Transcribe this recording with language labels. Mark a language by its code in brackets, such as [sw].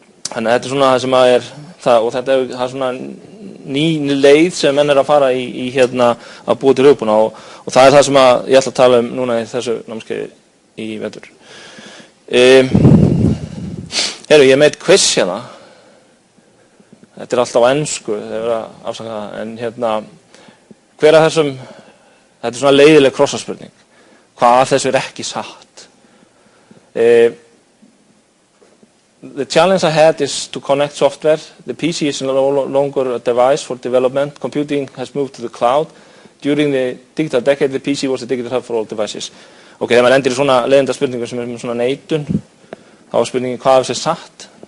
[is] Þannig að þetta svona það sem er það, og þetta er svona ný leið sem menn að fara í að búa til hugbúna, og það er það sem ég ætla að tala um núna í þessu námskeiði í vetur. Ég með eitt quiz hérna. Þetta er alltaf á ensku, þeir verða að afsaka það, en hver af þessum, þetta er svona leiðileg krossaspurning, hvað af þessu er ekki satt? [en] The challenge ahead is to connect software. The PC is no longer a device for development. Computing has moved to the cloud. During the digital decade, the PC was the digital hub for all devices. [is] Ok, þegar maður endir í svona leiðinda spurningu sem með svona neitun, þá er spurningin hvað af þessu er satt.